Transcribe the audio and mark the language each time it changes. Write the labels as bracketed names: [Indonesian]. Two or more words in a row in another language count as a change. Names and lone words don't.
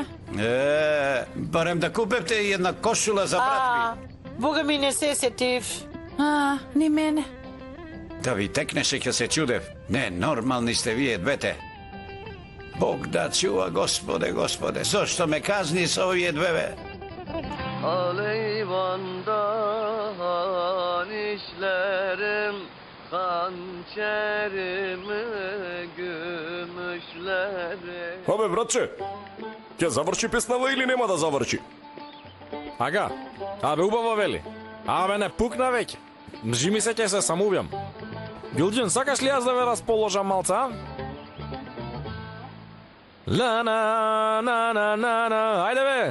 [Macedonian] Барем да купевте една кошула за брат ми. Бога ми не се сетив. Ни мене. Да ви текнеше ќе се чудев. Не, нормални сте вие двете. Бог да чува, Господе. Зошто ме казни со овие две? [Turkish] Aleyvandan işlerim, hançerimi, gümüşlerim. [Macedonian] Абе, братче, ќе заврши песнава или нема да заврши? Ага, абе убаво вели. Абе не пукна веќе. Мжи ми се ќе се самоубијам. Билџин, сакаш ли јас да ве расположам малца, а? Ла на на на на на, ајде бе.